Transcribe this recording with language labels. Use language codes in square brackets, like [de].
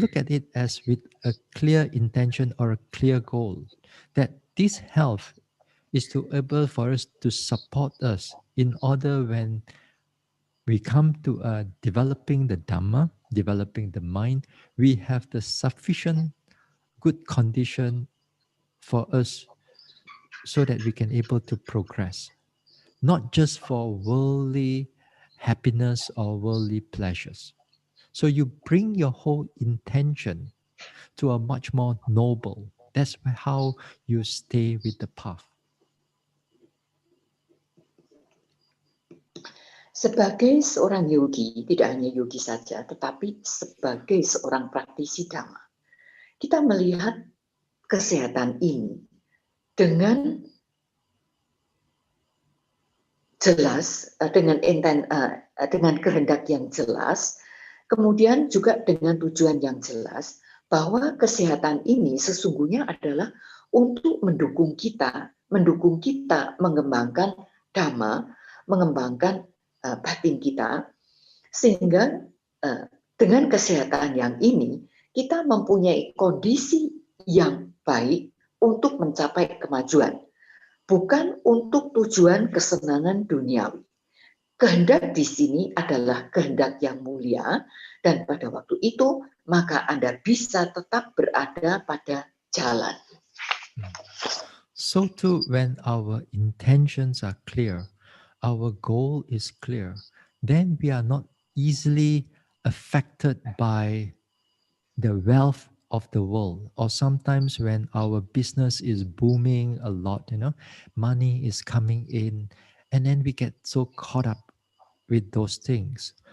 [en] it as with a clear intention or a clear goal, that this health is to able for us to support us in order when we come to developing the Dhamma, developing the mind, we have the sufficient good condition for us so that we can able to progress, not just for worldly happiness or worldly pleasures. So you bring your whole intention to a much more noble. That's how you stay with the path. [id] Sebagai seorang yogi, tidak hanya yogi saja, tetapi sebagai seorang praktisi Dhamma, kita melihat kesehatan ini dengan jelas, dengan kehendak yang jelas, kemudian juga dengan tujuan yang jelas, bahwa kesehatan ini sesungguhnya adalah untuk mendukung kita mengembangkan Dhamma, mengembangkan batin kita, sehingga dengan kesehatan yang ini kita mempunyai kondisi yang baik untuk mencapai kemajuan, bukan untuk tujuan kesenangan duniawi. Kehendak di sini adalah kehendak yang mulia, dan pada waktu itu maka Anda bisa tetap berada pada jalan. [en] So too, when our intentions are clear, our goal is clear, then we are not easily affected by the wealth of the world, or sometimes when our business is booming a lot, money is coming in, and then we get so caught up with those things.